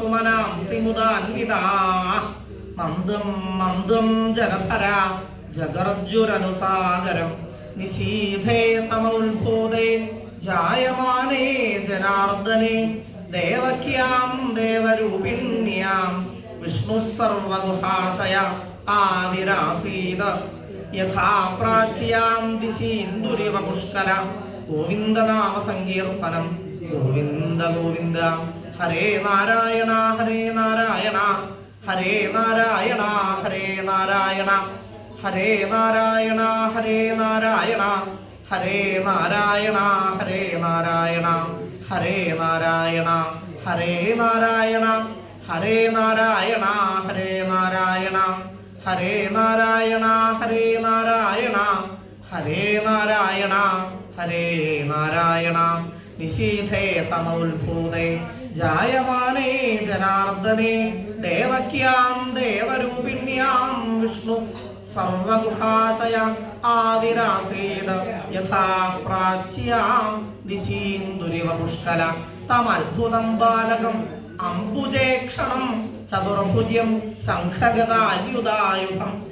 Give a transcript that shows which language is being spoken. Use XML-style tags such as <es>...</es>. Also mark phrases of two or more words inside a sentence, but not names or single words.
<sa>मनांसि मुदान्विताः मन्दं मन्दं जलधरा जगर्जुरनुसागरं निशीथे तमोल्भूते जायमाने जनार्दने देवक्यां देवरूपिण्यां विष्णुः सर्वगुहाशय आविरासीद यथा प्राच्यां दिशीन्दुरिव पुष्कर गोविन्दनाम संकीर्तनं गोविन्द गोविन्द। हरे नारायण हरे नारायण हरे नारायण हरे नारायण हरे नारायण हरे नारायण ഹരേ നാരായണ ഹരേ നാരായണ ഹരേ നാരായണ ഹരേ നാരായണ ഹരേ നാരായണ ഹരേ നാരായണ ഹരേ നാരായണ ഹരേ നാരായണ ഹരേ നാരായണ ഹരേ നാരായണ നിശീഥേ തമോത്ഭൂതേ ജായമാനേ ജനാർദ്ദനേ ദേവക്യാം ദേവരൂപിണ്യാം വിഷ്ണു സർവഗുഹാശയ ആവിരാസീത യഥാ പ്രാച്യാം ദിശീന്ദുരിവ പുഷ്കല തമത്ഭുതം ബാലകം അംബുജേക്ഷണം ചതുർഭുജ്യം ശംഖഗദായുധായുധം</sa>